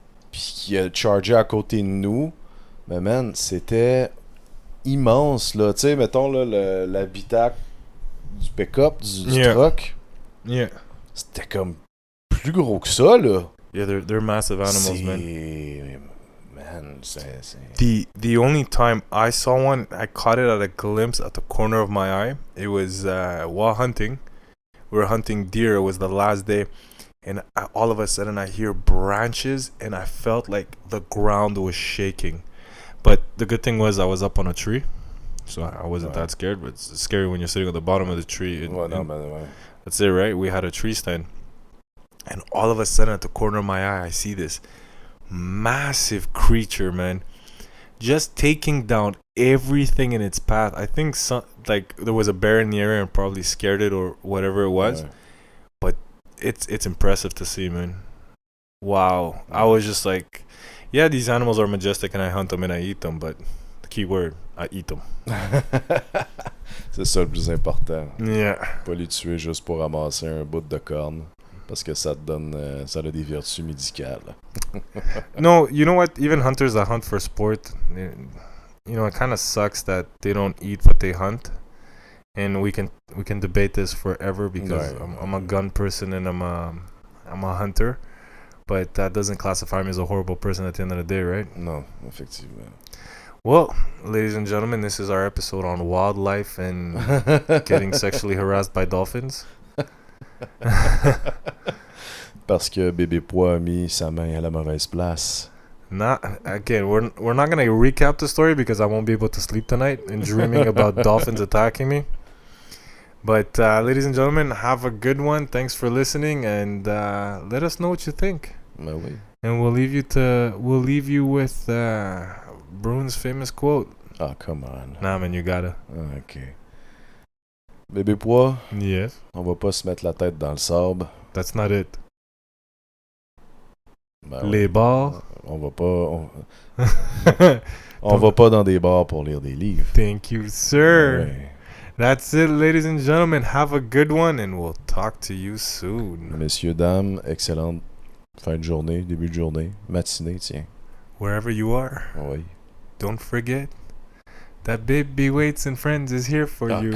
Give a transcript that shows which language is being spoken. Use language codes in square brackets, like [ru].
[fr] Puis qui a chargé à côté de nous. Mais man, c'était immense, là. Tu sais, mettons, là, l'habitacle du pick-up, du truck. [en] Yeah. [fr] C'était comme plus gros que ça, là. [en] Yeah, they're massive animals, man. [fr] Man, c'est... [en] The only time I saw one, I caught it at a glimpse at the corner of my eye. It was while hunting. We were hunting deer. It was the last day. And all of a sudden, I hear branches, and I felt like the ground was shaking. But the good thing was I was up on a tree, so I wasn't that scared. But it's scary when you're sitting at the bottom of the tree. That's it, right? We had a tree stand. And all of a sudden, at the corner of my eye, I see this massive creature, man, just taking down everything in its path. I think there was a bear in the area and probably scared it or whatever it was. [fr] Ouais. [en] But it's impressive to see, man. Wow. I was just like, yeah, these animals are majestic and I hunt them and I eat them, but the key word, I eat them. [fr] C'est ça le plus important. [en] Yeah. [fr] Pas les tuer juste pour ramasser un bout de corne. Parce que ça te donne... ça a des vertus médicales. [en] No, you know what? Even hunters that hunt for sport, it kind of sucks that they don't eat what they hunt. And we can debate this forever because I'm a gun person and I'm a hunter. But that doesn't classify me as a horrible person at the end of the day, right? [fr] Non, effectivement. [en] Well, ladies and gentlemen, this is our episode on wildlife and getting sexually harassed by dolphins. [fr] Parce que bébé pois a mis sa main à la mauvaise place. [en] Again, we're not gonna recap the story because I won't be able to sleep tonight and dreaming about dolphins attacking me. But ladies and gentlemen, have a good one. Thanks for listening, and let us know what you think. [fr] Ben oui. [en] And we'll leave you with Bruns' famous quote. Ah, come on. Nah, man, you gotta. [fr] Ok. Bébé pois, [en] Yes. [fr] on va pas se mettre la tête dans le sable. [en] That's not it. [fr] Ben Les ouais. bars. On va pas... On va pas dans des bars pour lire des livres. [en] Thank you, sir. [fr] Ouais. [en] That's it, ladies and gentlemen. Have a good one, and we'll talk to you soon. [fr] Messieurs, dames, excellente fin de journée, début de journée, matinée, tiens. [en] Wherever you are, [fr] Oui. [en] don't forget that Babyweights and Friends is here for you.